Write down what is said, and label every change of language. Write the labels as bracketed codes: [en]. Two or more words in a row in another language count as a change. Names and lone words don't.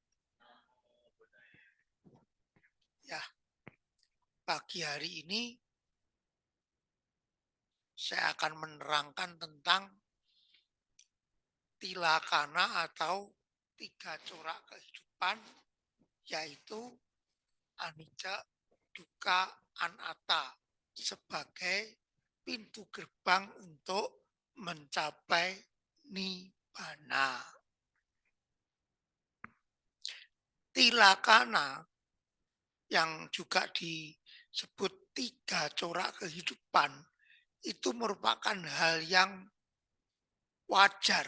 [id] Ya, pagi hari ini saya akan menerangkan tentang tilakana atau 3 corak kehidupan, yaitu [pi] anicca, dukkha, anatta, [id] sebagai pintu gerbang untuk mencapai nibbana. Tilakana yang juga disebut 3 corak kehidupan itu merupakan hal yang wajar.